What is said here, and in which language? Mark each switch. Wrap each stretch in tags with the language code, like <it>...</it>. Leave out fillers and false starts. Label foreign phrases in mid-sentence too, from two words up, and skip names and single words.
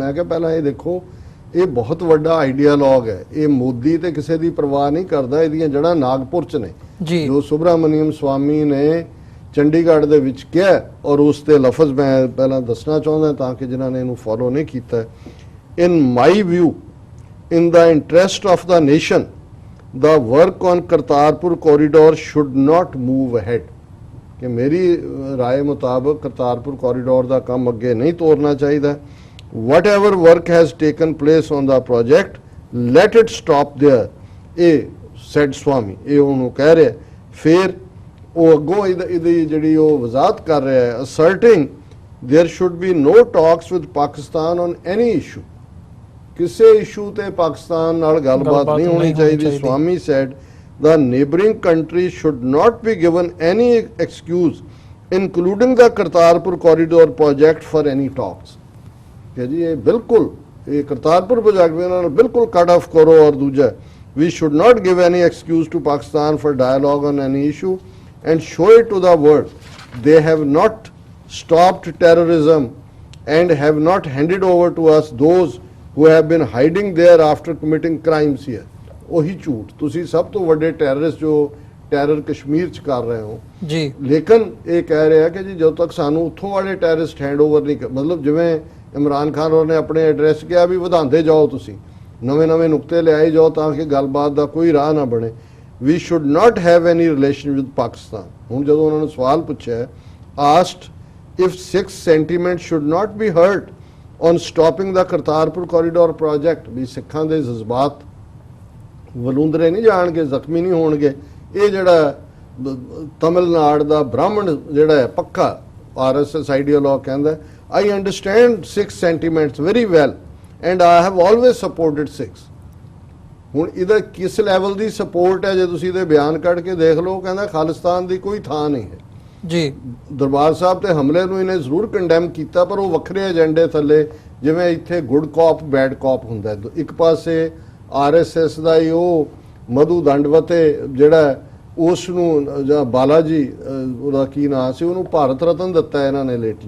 <pa>ਮੈਂ ਕਿਹਾ ਪਹਿਲਾਂ ਇਹ ਦੇਖੋ, ਇਹ ਬਹੁਤ ਵੱਡਾ ਆਈਡੀਆਲੋਗ ਹੈ, ਇਹ ਮੋਦੀ ਤੇ ਕਿਸੇ ਦੀ ਪਰਵਾਹ ਨਹੀਂ ਕਰਦਾ, ਇਹਦੀਆਂ ਜੜ੍ਹਾਂ ਨਾਗਪੁਰ 'ਚ ਨੇ। ਜੋ ਸੁਬਰਾਮਨੀਅਮ ਸਵਾਮੀ ਨੇ ਚੰਡੀਗੜ੍ਹ ਦੇ ਵਿੱਚ ਕਿਹਾ, ਔਰ ਉਸ ਤੇ ਲਫ਼ਜ਼ ਮੈਂ ਪਹਿਲਾਂ ਦੱਸਣਾ ਚਾਹੁੰਦਾ ਤਾਂ ਕਿ ਜਿਨ੍ਹਾਂ ਨੇ ਇਹਨੂੰ ਫੋਲੋ ਨਹੀਂ ਕੀਤਾ।</pa> <en>in my view, in the interest of the nation, the work on Kartarpur corridor should not move ahead।</en> <hi>कि मेरी राय मुताबिक करतारपुर कॉरिडोर का काम अगे नहीं तोड़ना चाहिए।</hi> <en>Whatever work has taken place on the project, let it stop there।</en> <hi>ये said स्वामी, ये उन्होंने कह रहे, फिर वो अगों इहदी जिहड़ी वो वजाहत कर रहा है,</hi> <en>asserting there should be no talks with Pakistan on any issue।</en> <pa>ਕਿਸੇ ਇਸ਼ੂ ਤੇ ਪਾਕਿਸਤਾਨ ਨਾਲ ਗੱਲਬਾਤ ਨਹੀਂ ਹੋਣੀ ਚਾਹੀਦੀ।</pa> <en>ਸਵਾਮੀ ਸੈਡ the neighboring countries should not be given any excuse including the Kartarpur corridor project for any talks।</en> <pa>ਕਿ ਜੀ ਇਹ ਬਿਲਕੁਲ ਇਹ ਕਰਤਾਰਪੁਰ ਪ੍ਰੋਜੈਕਟ ਇਹਨਾਂ ਨੂੰ ਬਿਲਕੁਲ</pa> <en>cut off</en> <pa>ਕਰੋ। ਔਰ ਦੂਜਾ,</pa> <en>we should not give any excuse to Pakistan for dialogue on any issue and show it to the world they have not stopped terrorism and have not handed over to us those who have been hiding there after committing crimes here।</en> <pa>ਉਹੀ ਝੂਠ, ਤੁਸੀਂ ਸਭ ਤੋਂ ਵੱਡੇ ਟੈਰਰਿਸਟ ਜੋ ਟੈਰਰ ਕਸ਼ਮੀਰ 'ਚ ਕਰ ਰਹੇ ਹੋ ਜੀ, ਲੇਕਿਨ ਇਹ ਕਹਿ ਰਿਹਾ ਕਿ ਜੀ ਜਦੋਂ ਤੱਕ ਸਾਨੂੰ ਉੱਥੋਂ ਵਾਲੇ ਟੈਰਰਿਸਟ ਹੈਂਡਓਵਰ ਨਹੀਂ, ਮਤਲਬ ਜਿਵੇਂ ਇਮਰਾਨ ਖਾਨ ਹੋਰਾਂ ਨੇ ਆਪਣੇ ਐਡਰੈਸ ਕਿਹਾ ਵੀ ਵਧਾਉਂਦੇ ਜਾਓ, ਤੁਸੀਂ ਨਵੇਂ ਨੁਕਤੇ ਲਿਆਏ ਜਾਓ ਤਾਂ ਕਿ ਗੱਲਬਾਤ ਦਾ ਕੋਈ ਰਾਹ ਨਾ ਬਣੇ।</pa> <en>we should not have any relation with Pakistan.</en> <pa>ਹੁਣ ਜਦੋਂ ਉਹਨਾਂ ਨੂੰ ਸਵਾਲ ਪੁੱਛਿਆ,</pa> <en>asked if Sikh sentiment should not be hurt on stopping the Kartarpur corridor project,</en> <pa>ਵੀ ਸਿੱਖਾਂ ਦੇ ਜਜ਼ਬਾਤ ਵਲੂੰਦਰੇ ਨਹੀਂ ਜਾਣਗੇ, ਜ਼ਖਮੀ ਨਹੀਂ ਹੋਣਗੇ। ਇਹ ਜਿਹੜਾ ਤਮਿਲਨਾਡੂ ਦਾ ਬ੍ਰਾਹਮਣ ਜਿਹੜਾ ਹੈ ਪੱਕਾ RSS ਆਈਡੀਓਲੋਗ ਕਹਿੰਦਾ,</pa> <en>I understand Sikh sentiments very well and I have always supported Sikhs.</en> <pa>ਹੁਣ ਇਹਦਾ ਕਿਸ ਲੈਵਲ ਦੀ ਸਪੋਰਟ ਹੈ, ਜੇ ਤੁਸੀਂ ਇਹਦੇ ਬਿਆਨ ਕੱਢ ਕੇ ਦੇਖ ਲਓ, ਕਹਿੰਦਾ ਖਾਲਿਸਤਾਨ ਦੀ ਕੋਈ ਥਾਂ ਨਹੀਂ ਹੈ ਜੀ। ਦਰਬਾਰ ਸਾਹਿਬ ਤੇ ਹਮਲੇ ਨੂੰ ਇਹਨੇ ਜ਼ਰੂਰ ਕੰਡੈਮ ਕੀਤਾ, ਪਰ ਉਹ ਵੱਖਰੇ ਏਜੰਡੇ ਥੱਲੇ, ਜਿਵੇਂ ਇੱਥੇ</pa> <en>good cop bad cop</en> <pa>ਹੁੰਦਾ। ਇੱਕ ਪਾਸੇ RSS ਦਾ ਹੀ ਉਹ ਮਧੂ ਦੰਡਵਤੇ ਜਿਹੜਾ ਉਸ ਨੂੰ, ਜਾਂ ਬਾਲਾ ਜੀ ਉਹਦਾ ਕੀ ਨਾਂ ਸੀ, ਉਹਨੂੰ ਭਾਰਤ ਰਤਨ ਦਿੱਤਾ ਇਹਨਾਂ ਨੇ ਲੇਟਲੀ।</pa>